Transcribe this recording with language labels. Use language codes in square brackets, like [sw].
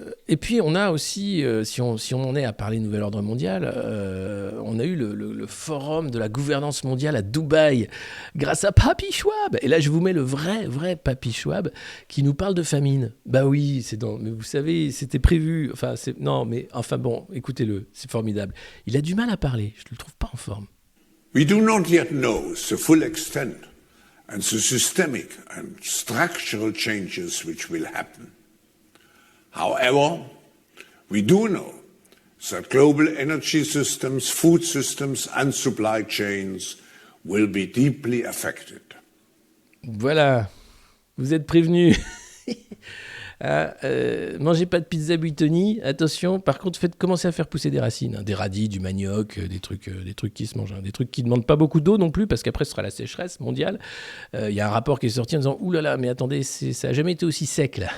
[fr] Et puis, on a aussi, si on en est à parler nouvel ordre mondial, on a eu le forum de la gouvernance mondiale à Dubaï, grâce à Papy Schwab. Et là, je vous mets le vrai Papy Schwab qui nous parle de famine. Bah oui, mais vous savez, c'était prévu. Enfin bon, écoutez-le, c'est formidable. Il a du mal à parler, je ne le trouve pas en forme. [en] We do not yet know the full extent and the systemic and structural changes which will happen. However, we do know that global energy systems, food systems and supply chains will be deeply affected. [fr] Voilà, vous êtes prévenus. Mangez pas de pizza Buitoni, attention. Par contre, commencez à faire pousser des racines, des radis, du manioc, des trucs qui se mangent, des trucs qui demandent pas beaucoup d'eau non plus, parce qu'après ce sera la sécheresse mondiale. Il y a un rapport qui est sorti en disant ouh là là, mais attendez, ça a jamais été aussi sec là.